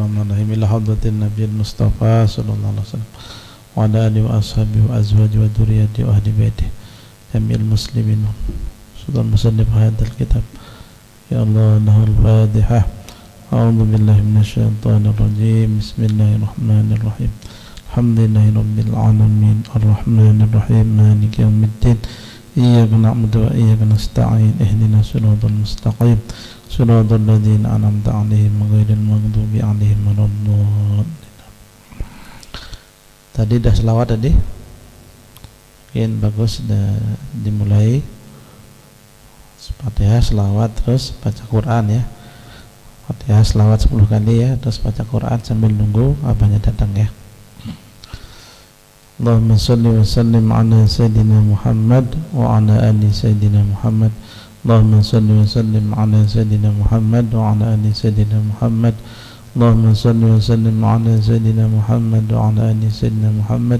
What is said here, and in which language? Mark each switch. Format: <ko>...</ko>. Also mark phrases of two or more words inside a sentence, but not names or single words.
<ar>بسم الله الرحمن الرحيم. إلى حضرة النبي المصطفى صلى الله عليه وسلم وعلى آله وأصحابه وأزواجه وذريته وأهل بيته جميع المسلمين. سلطان مصنف هذا الكتاب. يا الله، لهم الفاتحة. أعوذ بالله من الشيطان الرجيم. بسم الله الرحمن الرحيم. الحمد لله رب العالمين. الرحمن الرحيم. مالك يوم الدين. إياك نعبد وإياك نستعين. اهدنا الصراط المستقيم. صراط الذين أنعمت عليهم غير المغضوب عليهم ولا الضالين.</ar> <ms>Tadi dah selawat tadi. Mungkin bagus dah dimulai. Fatihah, selawat, terus baca Quran ya. Fatihah, selawat 10 kali ya, terus baca Quran sambil nunggu abahnya datang ya.</ms> <ar>اللهم صل وسلم على سيدنا محمد وعلى آل سيدنا محمد. اللهم صل وسلم على سيدنا محمد وعلى آل سيدنا محمد. اللهم صل وسلم على سيدنا محمد وعلى آل سيدنا محمد.</ar>